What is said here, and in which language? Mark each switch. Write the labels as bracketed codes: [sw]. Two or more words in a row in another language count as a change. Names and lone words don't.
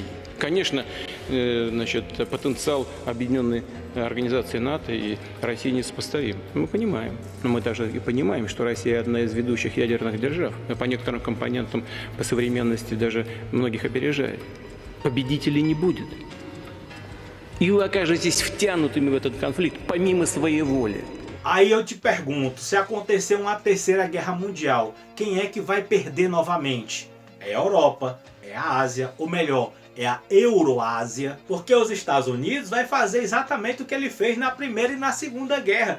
[ru] Конечно, потенциал объединенной организации НАТО и России несопоставим. Мы понимаем. Но мы даже и понимаем, что Россия одна из ведущих ядерных держав. И по некоторым компонентам, по современности даже многих опережает. Победителей не будет. И вы окажетесь втянутыми в этот конфликт помимо своей воли. [pt] Aí eu te pergunto, se acontecer uma terceira guerra mundial, quem é que vai perder novamente? É a Europa, é a Ásia, ou melhor, é a Euroásia, porque os Estados Unidos vai fazer exatamente o que ele fez na Primeira e na Segunda Guerra.